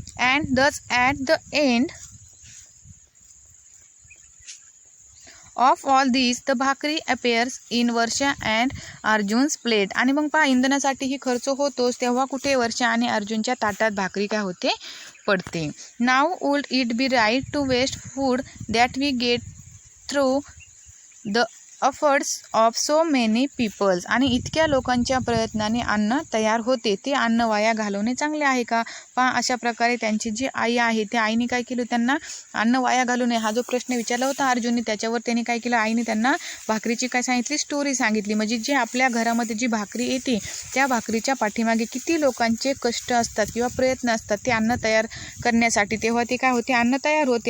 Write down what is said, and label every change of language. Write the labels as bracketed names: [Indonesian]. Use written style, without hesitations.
[English] And thus at the end of all these the bhakri appears in Varsha and Arjun's plate. [Marathi] आणि मग पहा, इंधनासाठीही खर्च होतोच, तेव्हा कुठे वर्षा आणि अर्जुनच्या ताटात भाकरी काय होते, पडते. [English] Now would it be right to waste food that we get through the efforts of so many peoples. [Marathi] आणि इतक्या लोकांच्या प्रयत्नाने अन्न तयार होते, ते अन्न वाया घालवणे चांगले आहे का? पहा, अशा प्रकारे त्यांची जी आई आहे, त्या आईने काय केलं, त्यांना अन्न वाया घालू नये हा जो प्रश्न विचारला होता अर्जुनने, त्याच्यावर त्यांनी काय केलं, आईने त्यांना भाकरीची काय सांगितली, स्टोरी सांगितली. म्हणजे जे आपल्या घरामध्ये जी भाकरी येते, त्या भाकरीच्या पाठीमागे किती लोकांचे कष्ट असतात किंवा प्रयत्न असतात ते अन्न तयार करण्यासाठी, तेव्हा ते काय होते, अन्न तयार होते.